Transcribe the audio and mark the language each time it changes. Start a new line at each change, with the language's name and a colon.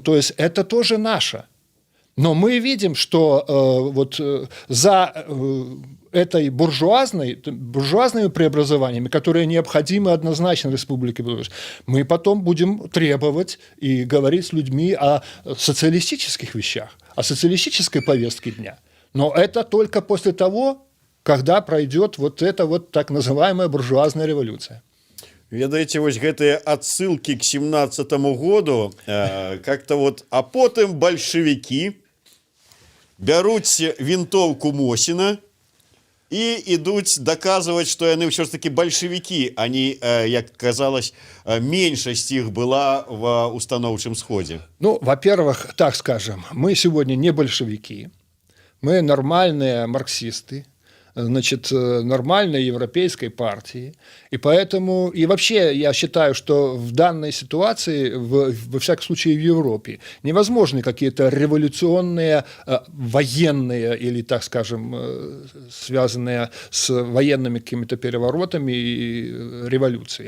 Russian: То есть это тоже наше. Но мы видим, что вот за этой буржуазными преобразованиями, которые необходимы однозначно Республике Беларусь, мы потом будем требовать и говорить с людьми о социалистических вещах, о социалистической повестке дня. Но это только после того, когда пройдет вот эта вот так называемая буржуазная революция.
Belarusian: Ведаеце, вось гэтыя адсылкі к 17 году,
Russian: как-то вот,
Belarusian: а потым бальшавікі бяруць вінтоўку Мосіна і ідуць даказваць, што яны ўсё ж таки бальшавікі, а не, як
Russian: казалось,
Belarusian: меньшасць іх была в установчым сходе.
Russian: Ну, во-первых, так скажем, мы сегодня не большевики, мы нормальные марксисты, значит, нормальной европейской партии. И поэтому, и вообще я считаю, что в данной ситуации, во всяком случае в Европе, невозможны какие-то революционные, военные или, так скажем, связанные с военными какими-то переворотами и революцией.